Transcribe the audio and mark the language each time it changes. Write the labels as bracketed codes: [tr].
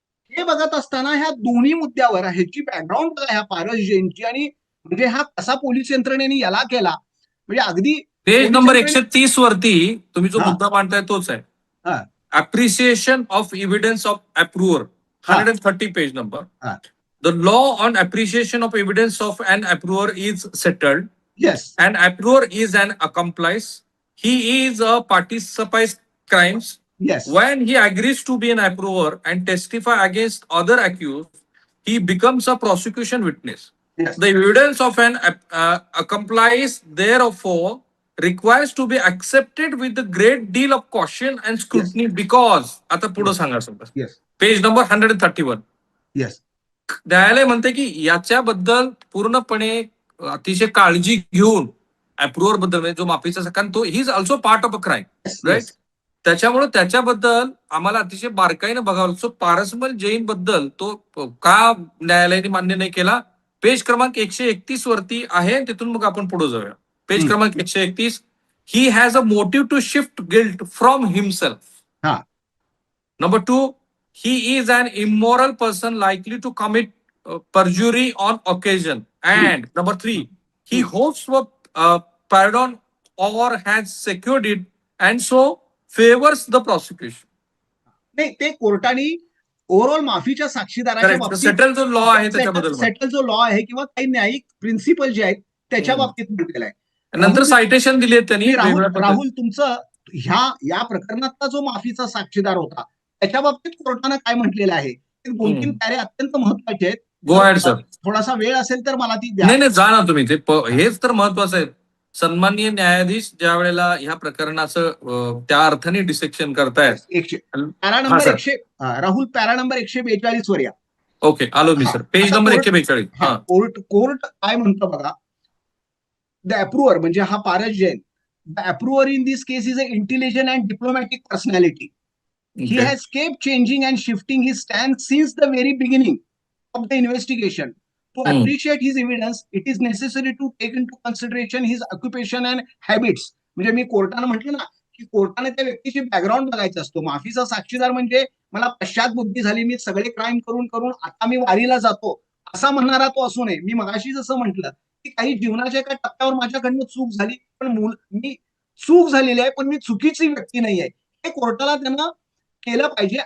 [mr] हे बघत असताना ह्या दोन्ही मुद्द्यावर ह्याची बॅकग्राऊंड बघा, ह्या पारस जैनची, आणि म्हणजे हा कसा पोलीस यंत्रणेने याला केला, म्हणजे अगदी पेज नंबर 130 वरती तुम्ही जो हा. मुद्दा मांडताय तोच आहे. हा. [en] Appreciation of evidence of approver, 130 page number. [mr] हा. [en] The law on appreciation of evidence of an approver is settled. Yes. An approver is an accomplice. He is a participant crimes. Yes. When he agrees to be an approver and testify against other accused, he becomes a prosecution witness. Yes. The evidence of an accomplice therefore requires to be accepted with a great deal of caution and scrutiny because [mr] आता पुढे सांगा sir. [en] Yes. Page number 131. Yes. [mr] न्यायालय म्हणते की याच्याबद्दल पूर्णपणे अतिशय काळजी घेऊन अप्रूव्हर बद्दल म्हणजे जो माफीचा, कारण तो [en] he is also part of a crime, [mr] right. त्याच्यामुळे त्याच्याबद्दल आम्हाला अतिशय बारकाईनं बघावं लागतो. पारसमल जैन बद्दल तो का न्यायालयाने मान्य नाही केला, पेज क्रमांक 131 वरती आहे, तिथून मग आपण पुढे जाऊया. पेज क्रमांक 131. [en] He has a motive to shift guilt from himself. [mr] हा. [en] Number 2, he is an immoral person likely to commit perjury on occasion. And number 3, he hopes for pardon or has secured it and so favors the prosecution. [mr] नाही, ते कोर्टाने overall माफीच्या साक्षीदाराच्या बाबतीत settle जो law आहे त्याच्याबद्दल, settle जो law आहे किंवा काही न्यायिक प्रिन्सिपल जे आहेत त्याच्या बाबतीत म्हटलेलं आहे. नंतर सायटेशन दिली आहेत त्यांनी. राहुल तुमचं या प्रकरणातला जो माफीचा साक्षीदार होता त्याच्या बाबतीत कोर्टानं काय म्हटलेलं आहे, 2-3 पॅरे अत्यंत महत्वाचे आहेत. [en] Go ahead sir. [mr] थोडासा वेळ असेल तर मला ती द्या. नाही जा ना तुम्ही, ते हेच तर महत्वाचं आहे. सन्माननीय न्यायाधीश ज्या वेळेला ह्या प्रकरणाचं त्या अर्थाने डिसेक्शन करतायत. Para number 100 Rahul, para number 142 वर या. ओके, आलो मी सर. Page number 142. कोर्ट काय म्हणतो बघा. [en] the approver [mr] म्हणजे हा Paras Jain, [en] The approver in this case is a intelligent and diplomatic personality. He has kept changing and shifting his stance since the very beginning of the investigation. To appreciate his evidence, it is necessary to take into consideration his occupation and habits. [mr] म्हणजे मी कोर्टानं म्हटलं ना की कोर्टाने त्या व्यक्तीची background बघायचं असतो. माफीचा साक्षीदार म्हणजे मला पश्चात बुद्धी झाली, मी सगळे क्राईम करून करून आता मी वारीला जातो असा म्हणणारा तो असू नये. मी मगाशी जसं म्हटलं की काही जीवनाच्या एका टप्प्यावर माझ्याकडनं चूक झाली, पण मी चूक झालेली आहे पण मी चुकीची व्यक्ती नाही आहे, हे कोर्टाला त्यांना केलं पाहिजे.